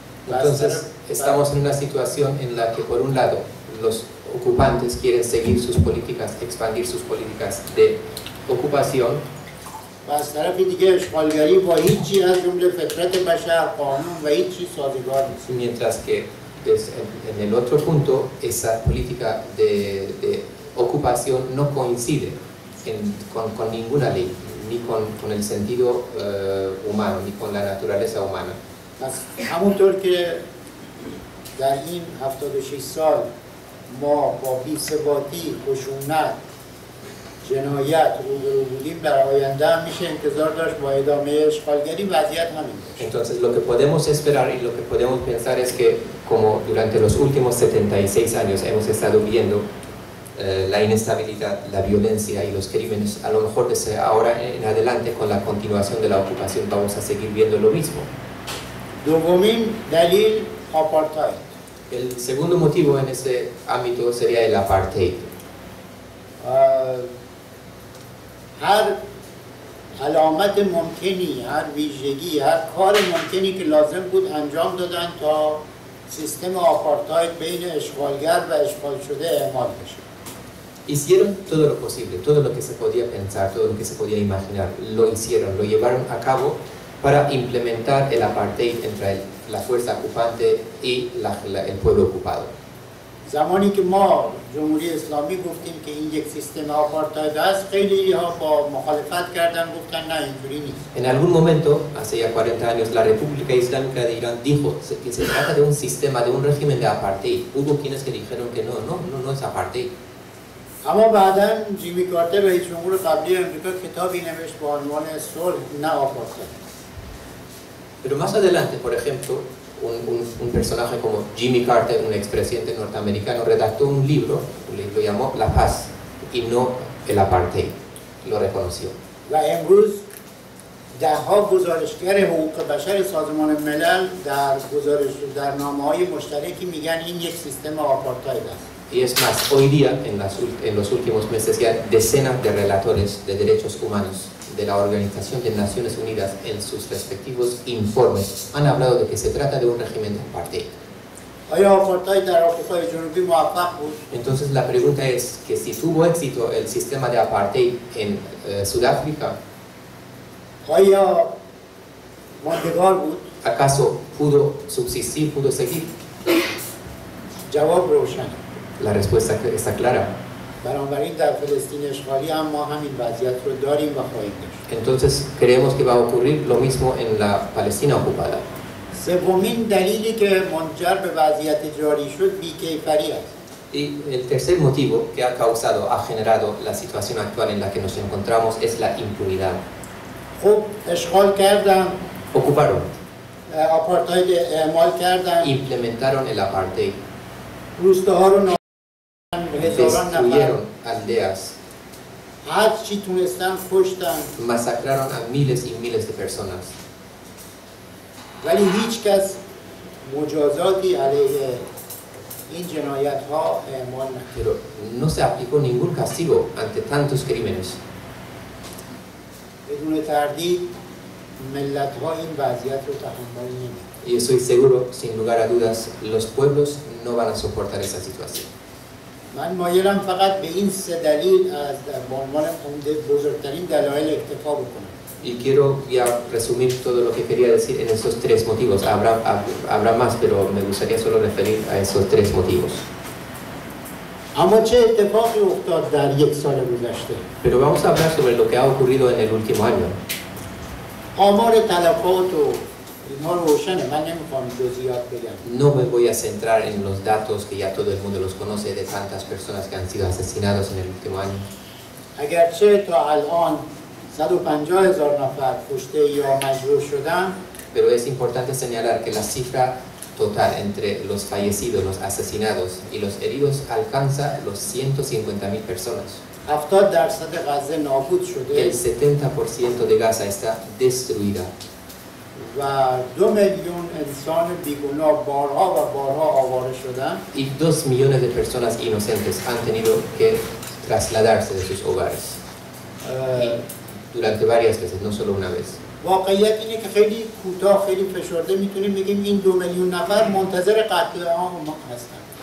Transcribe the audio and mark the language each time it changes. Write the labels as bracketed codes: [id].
[es] Entonces estamos en una situación en la que por un lado los ocupantes quieren seguir sus políticas, expandir sus políticas de ocupación. [fa] و از طرف دیگه اشغالگری با هیچی از جمله فطرت بشر، قانون و هیچی سازگار نیست. [es] Mientras que en el otro punto esa política de ocupación no coincide con ninguna ley, ni con el sentido humano, ni con la naturaleza humana. [fa] پس همونطور که در این 76 سال ما با بی‌ثباتی، خشونت جنایت روبرو بودیم در آینده هم میشه انتظار داشت با ادامه اشغالگری وضعیت همین باشه. [es] Entonces lo que podemos esperar y lo que podemos pensar es que como durante los últimos 76 años hemos estado viendo la inestabilidad, la violencia y los crímenes, a lo mejor desde ahora en adelante con la continuación de la ocupación vamos a seguir viendo lo mismo. [fa] دومین دلیل آپارتاید. [es] El segundo motivo en este ámbito sería el apartheid. [fa] هر علامت ممکنی، هر ویژگی، هر کار ممکنی که لازم بود انجام دادن تا سیستم آپارتاید بین اشغالگر و اشغال شده اعمال بشه. [es] Hicieron todo lo posible, todo lo que se podía pensar, todo lo que se podía imaginar, lo hicieron, lo llevaron a cabo para implementar el apartheid entre la fuerza ocupante y el pueblo ocupado. [fa] زمانی که ما جمهوری اسلامی گفتیم که این یک سیستم آپارتاید است، خیلی ها با مخالفت کردن، گفتن نه اینجوری نیست. [es] En algún momento, hace ya 40 años, la República Islámica de Irán dijo que se trata de un sistema, de un régimen de apartheid. Hubo quienes que dijeron que no es apartheid. [fa] اما بعداً جیمی کارتر رئیس جمهور قبلی امریکا کتابی نوشت با عنوان صلح نه آپارتاید. [es] Pero más adelante, por ejemplo, un personaje como Jimmy Carter, un expresidente norteamericano, redactó un libro, lo llamó La Paz y no el apartheid, lo reconoció. [fa] و امروز ده‌ها گزارشگر حقوق بشر سازمان ملل در نامه‌های مشترکی میگن این یک سیستم آپارتاید است. [es] Y es más, hoy día, en los últimos meses, ya decenas de relatores de derechos humanos de la Organización de Naciones Unidas en sus respectivos informes han hablado de que se trata de un régimen de apartheid. [fa] آیا آپارتاید در آفریقای جنوبی موفق بود؟ [es] Entonces la pregunta es que si tuvo éxito el sistema de apartheid en Sudáfrica, [fa] آیا ماندگار بود؟ [es] ¿acaso pudo subsistir, pudo seguir? [fa] جواب روشنه. [es] La respuesta está clara. [fa] بنابراین در فلسطین اشغالی هم ما همین وضعیت رو داریم و خواهیم داشت. [es] Entonces creemos que va a ocurrir lo mismo en la Palestina ocupada. [fa] سومین دلیلی که منجر به وضعیت جاری شد بی‌کیفری است. [es] Y el tercer motivo que ha causado, ha generado la situación actual en la que nos encontramos es la impunidad. [fa] خب اشغال کردن، [es] Ocuparon, [fa] آپارتاید اعمال کردن، [es] implementaron el apartheid, [fa] روستاها رو هزاران نفر [es] destruyeron aldeas, [fa] هر چی تونستن کشتن، [es] masacraron a miles y miles de personas. [fa] ولی هیچ کس مجازاتی علیه این جنایت ها اعمال نکرد. [es] Pero no se aplicó ningún castigo ante tantos crímenes. [fa] بدون تردید ملت ها این وضعیت رو تحمل نمی‌کنند. [es] Y estoy seguro, sin lugar a dudas, los pueblos no van a soportar esa situación. [fa] من مایلم فقط به این سه دلیل از به عنوان بزرگترین دلایل اکتفا بکنم. [es] Y quiero ya resumir todo lo que quería decir en esos tres motivos. Habrá más, pero me gustaría solo referir a esos tres motivos. [fa] اما چه اتفاقی افتاد در یک سال گذشته؟ [es] Pero vamos a hablar sobre lo que ha ocurrido en el último año. [fa] آمار تلفات و اینها روشنه، من نمیخوام جزئیات بگم. [es] No me voy a centrar en los datos que ya todo el mundo los conoce de tantas personas que han sido asesinados en el último año. [fa] اگرچه تا الان 150,000 نفر کشته یا مجروح شدن، [es] Pero es importante señalar que la cifra total entre los fallecidos, los asesinados y los heridos alcanza los 150.000 personas. [fa] 70% غزه نابود شده [es] El 70% de Gaza está destruida. [fa] و 2 میلیون انسان بیگناه بارها و بارها آواره شدن. [es] Y 2 millones de personas inocentes han tenido que trasladarse de sus hogares. Durante varias veces, no solo una vez. [fa] واقعیت اینه که خیلی کوتاه، خیلی فشرده میتونیم بگیم این 2 میلیون نفر منتظر قتل عام هستن.